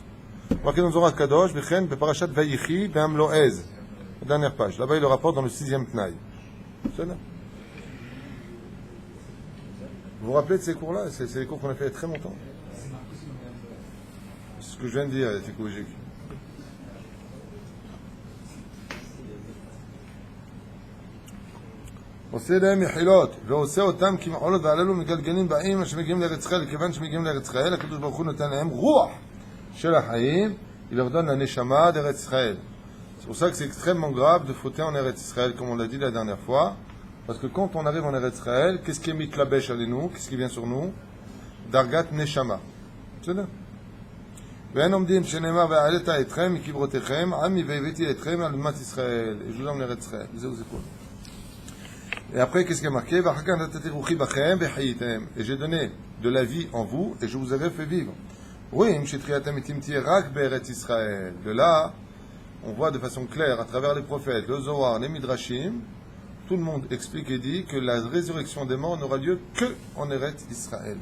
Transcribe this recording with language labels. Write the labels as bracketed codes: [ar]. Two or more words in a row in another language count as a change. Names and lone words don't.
[fr] Marqué dans Zohar Kadosh, [he] ובכן, בפרשת ויחי, בעם לועז. [fr] La dernière page. Là-bas, il le rapporte dans le 6e Tnaï. C'est là. Vous vous rappelez de ces cours-là? C'est les cours qu'on a fait il y a très longtemps. C'est ce que je viens de dire, c'est écologique. [he] עושה להם מחילות, ועושה אותם כמחולות והללו מגלגלים באים שמגיעים לארץ ישראל, כיוון שמגיעים לארץ ישראל, הקדוש ברוך הוא נותן להם רוח של החיים, [fr] il leur donne la neshama d'Eretz Israël. C'est pour ça que c'est extrêmement grave de fauter en Eretz Israël, comme on l'a dit la dernière fois, parce que quand on arrive en Eretz Israël, qu'est-ce qui est [he] מתלבש עלינו, [fr] qu'est-ce qui vient sur nous? [he] דרגת נשמה. C'est là. ואין עומדים שנאמר והעלית אתכם מקברותיכם עמי והבאתי אתכם על אדמת ישראל. [fr] Et je vous emmène [he] לארץ ישראל. וזהו זה כל. [fr] Et après, qu'est-ce qui est marqué? Et j'ai donné de la vie en vous, et je vous avais fait vivre. De là, on voit de façon claire, à travers les prophètes, le Zohar, les Midrashim, tout le monde explique et dit que la résurrection des morts n'aura lieu que en Eretz Israël.